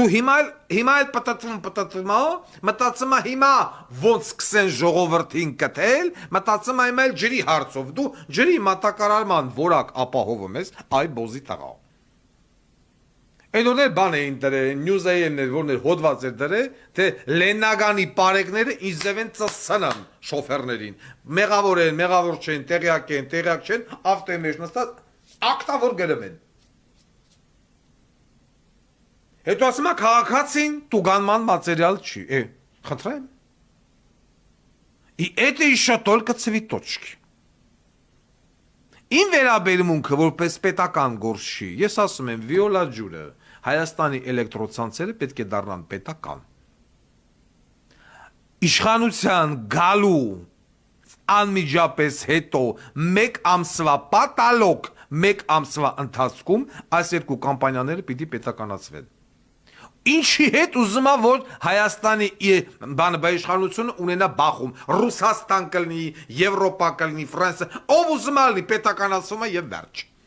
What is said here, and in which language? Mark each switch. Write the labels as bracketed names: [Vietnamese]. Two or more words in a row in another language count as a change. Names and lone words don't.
[Armenian] հիմա էլ պտտվում, մտածում է հիմա ոնց սկսեն ժողովրդին կթել, մտածում է հիմա էլ ջրի հարցով, դու ջրի մատակարարման որակ ապահովում ես, այ բոզի տղա։ Այդ օրներ բան էին դրել, նյուզայերներ, որներ հոդված էր դրել, թե Լեննագանի պարեկները ինչ ձև են ծծցնում շոֆերներին, մեղավոր են, մեղավոր չեն, տեղյակ են, տեղյակ չեն, ավտոյի մեջ նստած ակտավոր գրում են։ Հետո ասում է քաղաքացին տուգանման մատերիալ չի, խնդրեմ։ [Russian] И это еще только цветочки։ [Armenian] Իմ վերաբերմունքը որպես պետական գործ չի, ես ասում եմ Վիոլա ջուրը, Հայաստանի էլեկտրոցանցերը պետք է դառնան պետական։ Իշխանության գալու անմիջապես հետո մեկ ամսվա պատալոգ 1 ամսվա ընթացքում այս երկու կամպանիաները պիտի պետականացվեն։ Ինչի հետ ուզում է որ Հայաստանի իշխանությունը ունենա բախում, Ռուսաստան կլինի, Եվրոպա կլինի, Ֆրանսիա, ով ուզում է լինի պետականացումը եւ վերջ։